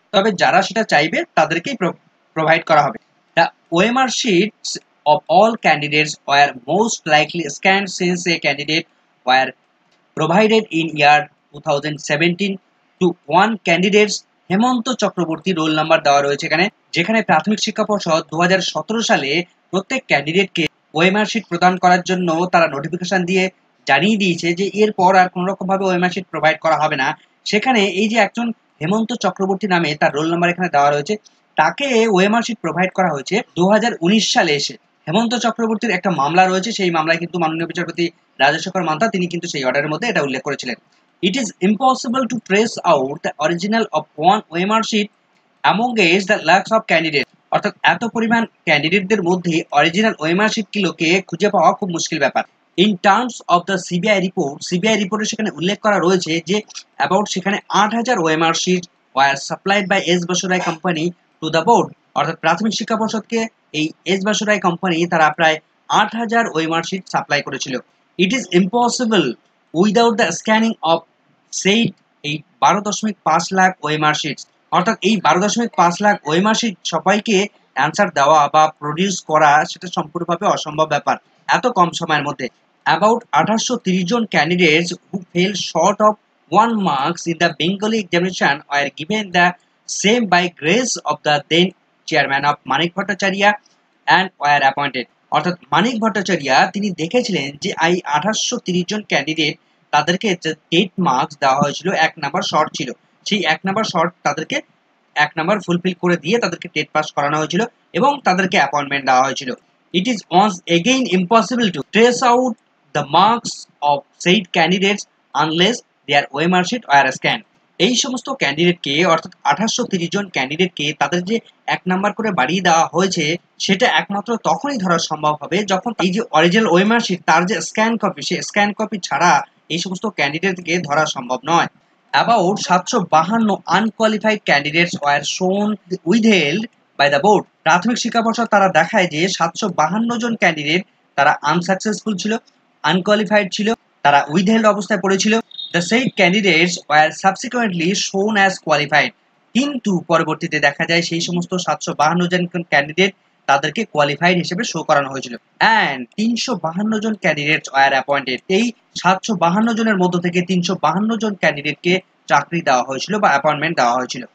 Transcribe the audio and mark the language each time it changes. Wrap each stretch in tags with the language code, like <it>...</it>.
<bn>তবে যারা সেটা চাইবে তাদেরকেই প্রোভাইড করা হবে।</bn> <en>the OMR sheets of all candidates were most likely scanned since a candidate were provided in year 2017 to one candidates</en> <bn>Hemanta Chakraborty roll number দেওয়া রয়েছে এখানে, যেখানে প্রাথমিক শিক্ষা পর্ষদ 2017 সালে প্রত্যেক ক্যান্ডিডেটকে ওএমআর শিট প্রদান করার জন্য তারা নোটিফিকেশন দিয়ে জানিয়ে দিয়েছে যে এরপর আর কোনো রকম ভাবে ওএমআর শিট প্রোভাইড করা হবে না। সেখানে এই যে একজন হেমন্ত চক্রবর্তী নামে তার রোল নাম্বার এখানে দেওয়া রয়েছে, তাকে ওএমআর শিট প্রোভাইড করা হয়েছে 2019 সালে এসে। হেমন্ত চক্রবর্তীর একটা মামলা রয়েছে, সেই মামলায় কিন্তু মাননীয় বিচারপতি রাজশেখর মান্তা তিনি কিন্তু সেই অর্ডারের মধ্যে এটা উল্লেখ করেছিলেন।</bn> <en>It is impossible to trace out the original of one OMR sheet amongst the lakhs of candidates.</en> <bn>অর্থাৎ এত পরিমাণ ক্যান্ডিডেটদের মধ্যে অরিজিনাল ওএমআর শিটগুলোকে খুঁজে পাওয়া খুব মুশকিল ব্যাপার।</bn> <en>in terms of the CBI report,</en> <bn>CBI রিপোর্টে সেখানে উল্লেখ করা রয়েছে যে অ্যাবাউট সেখানে 8000 OMR sheet</bn> <en>Were supplied by S Basurai company to the board.</en> <bn>অর্থাৎ প্রাথমিক শিক্ষা পর্ষদকে এই এস বাসুরাই কোম্পানি তারা প্রায় 8000 ওএমআর শিট সাপ্লাই করেছিল।</bn> <en>it is impossible without the scanning of</en> <bn>সেই এই 12.5 লাখ ওএমআর শিট, অর্থাৎ এই 12.5 লাখ ওএমআর শিট সবাইকে অ্যান্সার দেওয়া বা প্রডিউস করা সেটা সম্পূর্ণভাবে অসম্ভব ব্যাপার এত কম সময়ের মধ্যে।</bn> <en>About 1830 জন candidates who fell short of 1 marks in the Bengali examination were given the same by grace of the then chairman of Manik Bhattacharya and were appointed.</en> <bn>অর্থাৎ মানিক ভট্টাচার্য তিনি দেখেছিলেন যে এই 1830 জন ক্যান্ডিডেট তাদেরকে যে 8 মার্কস দেওয়া হয়েছিল, 1 নাম্বার শর্ট ছিল, সেই 1 নাম্বার শর্ট তাদেরকে এক নাম্বার ফুলফিল করে দিয়ে তাদেরকে টেট পাস করানো হয়েছিল এবং তাদেরকে অ্যাপয়েন্টমেন্ট দেওয়া হয়েছিল।</bn> <en>It is once again impossible to trace out the marks of said candidates unless their OMR sheet were scanned.</en> <bn>এই সমস্ত ক্যান্ডিডেটকে অর্থাৎ 1830 জন ক্যান্ডিডেটকে তাদের যে এক নাম্বার করে বাড়িয়ে দেওয়া হয়েছে সেটা একমাত্র তখনই ধরা সম্ভব হবে যখন এই যে অরিজিনাল ওএমআর শিট তার যে স্ক্যান কপি, সেই স্ক্যান কপি ছাড়া এই সমস্ত ক্যান্ডিডেটকে ধরা সম্ভব নয়।</bn> <en>About 752 unqualified candidates were shown withheld by the board.</en> <bn>প্রাথমিক শিক্ষা পর্ষদ তারা দেখায় যে 752 জন ক্যান্ডিডেট তারা আনসাকসেসফুল ছিল, আনকোয়ালিফাইড ছিল, তারা উইথহেল্ড অবস্থায় পড়েছিল।</bn> <en>The said candidates were subsequently shown as qualified.</en> <bn>কিন্তু পরবর্তীতে দেখা যায় সেই সমস্ত 752 জন ক্যান্ডিডেট তাদেরকে কোয়ালিফাইড হিসেবে শো করানো হয়েছিল।</bn> <en>And 352 জন candidates were appointed.</en> <bn>এই 752 জনের মধ্য থেকে 352 জন ক্যান্ডিডেটকে চাকরি দেওয়া হয়েছিল বা অ্যাপয়েন্টমেন্ট দেওয়া হয়েছিল।</bn>